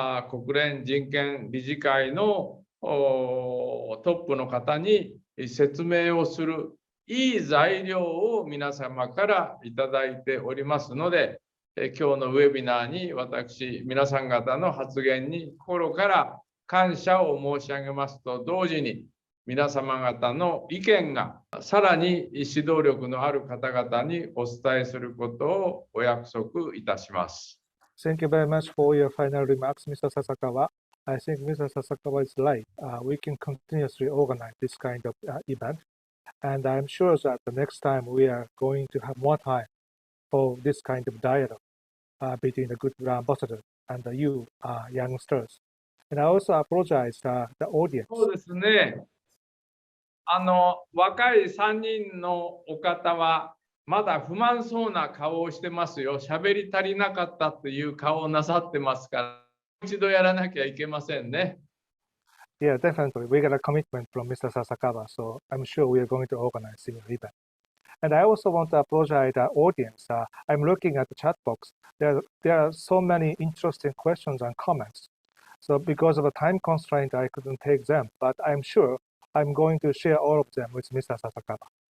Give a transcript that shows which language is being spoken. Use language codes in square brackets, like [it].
[ja] 国連人権理事会のトップの方に説明をするいい材料を皆様からいただいておりますので、今日のウェビナーに私、皆さん方の発言に心から感謝を申し上げますと同時に、皆様方の意見がさらに指導力のある方々にお伝えすることをお約束いたします。 [en] Thank you very much for your final remarks, Mr. Sasakawa. I think Mr. Sasakawa is right. We can continuously organize this kind of event. And I'm sure that the next time we are going to have more time for this kind of dialogue between the good ambassador and you youngsters. And I also apologize to the audience. [ja] そうですね。若い3人のお方はまだ不満そうな顔をしてますよ。喋り足りなかったという顔をなさってますから、一度やらなきゃいけませんね。 [en] Yeah, definitely. We got a commitment from Mr. Sasakawa, so I'm sure we are going to organize the event. And I also want to apologize to the audience. I'm looking at the chat box. There are so many interesting questions and comments. So because of a time constraint, I couldn't take them, but I'm sure I'm going to share all of them with Mr. Sasakawa.